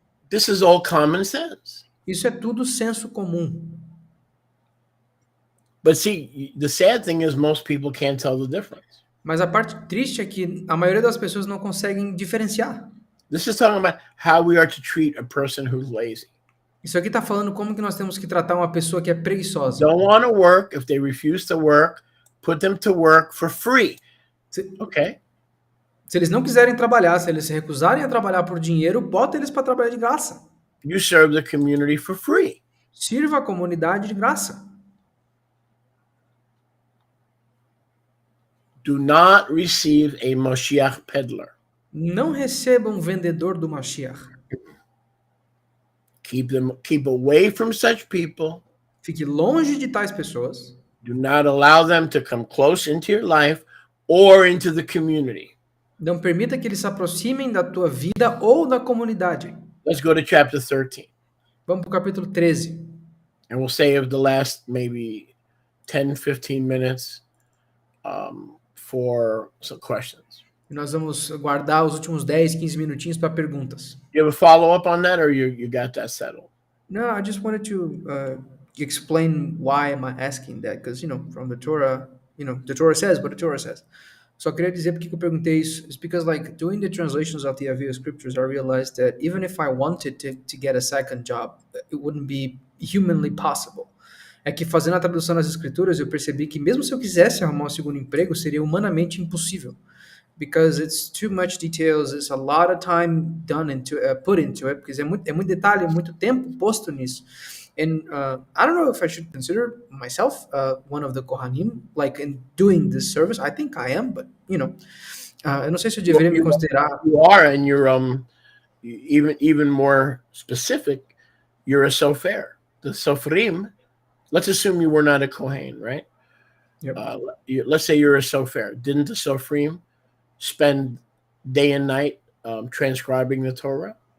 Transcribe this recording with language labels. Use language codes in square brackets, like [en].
[en] This is all common sense. [pt] Isso é tudo senso comum. [en] But see, the sad thing is most people can't tell the difference. [pt] Mas a parte triste é que a maioria das pessoas não conseguem diferenciar. [en] This is talking about how we are to treat a person who's lazy. [pt] Isso aqui está falando como que nós temos que tratar uma pessoa que é preguiçosa. [en] Don't want to work. If they refuse to work, put them to work for free. [pt] Se, [en] Okay. [pt] Se eles não quiserem trabalhar, se eles se recusarem a trabalhar por dinheiro, bota eles para trabalhar de graça. [en] You serve the community for free. [pt] Sirva a comunidade de graça. [en] Do not receive a Mashiach peddler. [pt] Não receba um vendedor do Mashiach. [en] Keep away from such people. [pt] Fique longe de tais pessoas. [en] Do not allow them to come close into your life or into the community. [pt] Não permita que eles se aproximem da tua vida ou da comunidade. [en] Let's go to chapter 13. [pt] Vamos para o capítulo 13. [en] And we'll save the last maybe 10, 15 minutes for some questions. [pt] E nós vamos guardar os últimos 10, 15 minutinhos para perguntas. [en] You have a follow-up on that, or you got that settled? No, I just wanted to explain why am I asking that, because, from the Torah, the Torah says what the Torah says. [pt] Só queria dizer porque que eu perguntei isso. [en] It's because, like, doing the translations of the Avia scriptures, I realized that even if I wanted to get a second job, it wouldn't be humanly possible. [pt] É que fazendo a tradução das escrituras, eu percebi que mesmo se eu quisesse arrumar um segundo emprego, seria humanamente impossível. [en] Because it's too much details, it's a lot of time put into it, because [pt] é muito detalhe, muito tempo posto nisso. [en] And I don't know if I should consider myself one of the Kohanim, like in doing this service. I think I am, but [pt] eu não sei se eu deveria me considerar. [en] You are, and you're even more specific. You're a sofer. The sofrim. Let's assume you were not a Kohen, right? Yep. Let's say you're a sofer. Didn't the sofrim spend day and night transcribing the Torah?